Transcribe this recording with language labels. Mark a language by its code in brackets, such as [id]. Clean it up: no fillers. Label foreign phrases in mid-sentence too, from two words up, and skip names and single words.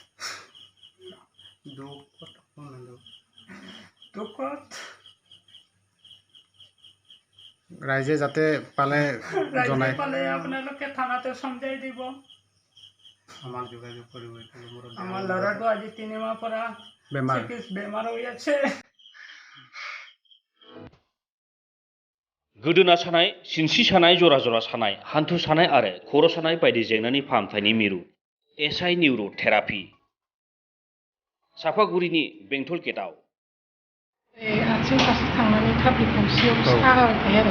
[as] দুখত ৰাইজে যাতে পালে জনায়। আপোনালোকে থানাতে চমজাই দিব। আমাক যোগাযোগ কৰিব। আমাৰ ল'ৰাটো আজি 3 মাহ পৰা বেমাৰ হৈ আছে। [brx] गोदोना सानाय, सिनस्रि सानाय, जरा जरा सानाय, हान्थु सानाय आरो खर' सानाय बायदि जेंनानि फाहामथायनि मिरु एसआइ निउर' थेरापि। सापागुरिनि बेंटल गेटआव। आथिं फारसे थांनानै थाफ्लि गंसेयाव सागाबाय थायो आरो।